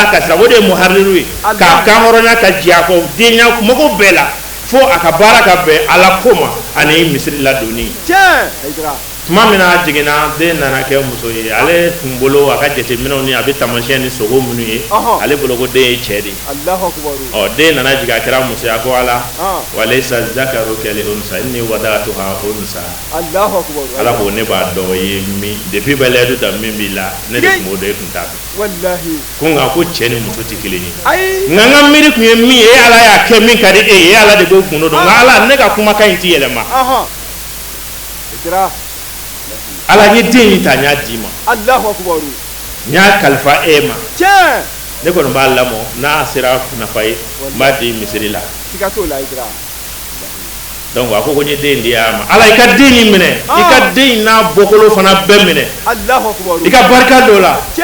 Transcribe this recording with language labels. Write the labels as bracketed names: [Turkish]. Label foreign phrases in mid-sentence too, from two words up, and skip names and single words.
[Bambara] ka sira o de ye muhariru ye k'a kan hɔrɔnya ka jɛ a kɔ denya mɔgɔw bɛɛ la fo a ka baara ka bɛn ala ko ma ani misiri ladonni tuma min na a jiginna den nana kɛ muso ye ale tun bolo a ka jateminɛw ni a bɛ taamasiyɛn ni sogo minnu ye ale bolo ko den ye cɛ de ye den nana jigin a kɛra muso ye a ko ala [Arabic] وليس الذكر كالأنثى إني وضعتها أنثى [Bambara] ala ko ne b'a dɔn o ye min depuis bɛ layidu ta min b'i la ne de tun b'o dɔn e tun t'a dɔn ko nka ko cɛ ni muso tɛ kelen ye nka n ka miiri tun ye min ye ala y'a kɛ min ka di e ye ala de b'o kun dɔn nka ala ne ka kumakan in tɛ yɛlɛma ala ye den in ta n y'a d'i ma n y'a kalifa e ma ne kɔni b'a lamɔ n'a sera nafa ye n b'a di misiri la donc a ko n ye den in di a ma ala i ka den in minɛ i ka den in n'a bɔkolo fana bɛɛ minɛ i ka barika dɔ la